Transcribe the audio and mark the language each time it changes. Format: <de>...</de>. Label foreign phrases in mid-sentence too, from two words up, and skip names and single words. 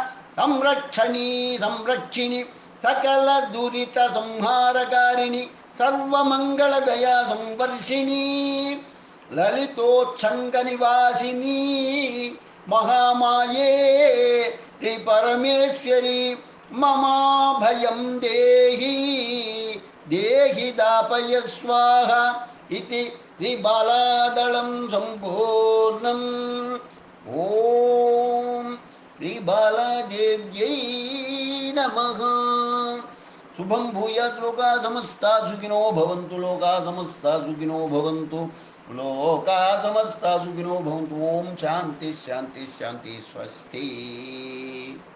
<sa>సంరక్షిణి సకల దురిత సంహారకారిణి సర్వమంగళదయా సంవర్షిణి లలితోత్సంగ నివాసిని మహామాయే శ్రీ పరమేశ్వరి మమాభయం దేహి దేహి దాపయ స్వాహ</sa> <te>ఇది శ్రీ బాలాదళం సంపూర్ణం.</te> <sa>ఓం శ్రీ బాలాదేవ్యై నమః. శుభం భూయాత్ లోకా సమస్తా సుఖినో భవంతు. లోకా సమస్తా సుఖినో భవంతు. లోకా సమస్తా సుఖినో భవంతు. ఓం శాంతి శాంతి శాంతి. స్వస్తి.</sa>